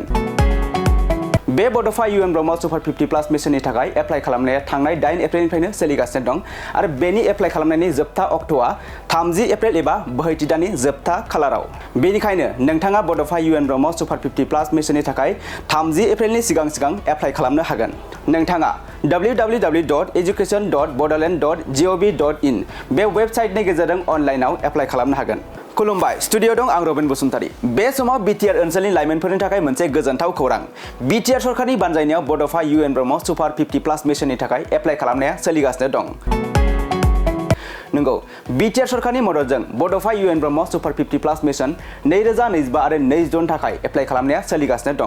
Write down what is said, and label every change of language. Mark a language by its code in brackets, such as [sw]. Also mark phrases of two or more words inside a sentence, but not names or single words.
[brx] बे बड'फा UN ब्रह्म सुपार 50+ मिशननि थाखाय एप्लाइ खालामनाया थांनाय 8 एप्रिलनिफ्रायनो सोलिगासिनो दं आरो बेनि एप्लाइ खालामनायनि जोबथा अक्ट'आ 30 एप्रिल एबा बोहैथि दाननि जोबथा खालाराव। बेनिखायनो नोंथाङा बड'फा UN ब्रह्म सुपार 50+ मिशननि थाखाय 30 एप्रिलनि सिगां एप्लाइ खालामनो हागोन। नोंथाङा www.education.bodoland.gov.in बे वेबसाइटनि गेजेरजों अनलाइनाव एप्लाइ खालामनो हागोन। खुलुमबाय स्टुडिअ दं आं रबिन बसुमतारी। बे समाव बिटिआर ओनसोलनि लाइमोनफोरनि थाखाय मोनसे गोजोनथाव खौरां। बिटिआर सरकारनि बानजायनायाव बड'फा UN ब्रह्म सुपार 50+ मिशननि थाखाय एप्लाइ खालामनाया सोलिगासिनो दं। नंगौ, बिटिआर सरकारनि मददजों बड'फा UN ब्रह्म सुपार 50+ मिशन 2025 आरो 22 नि थाखाय एप्लाइ खालामनाया सोलिगासिनो दं।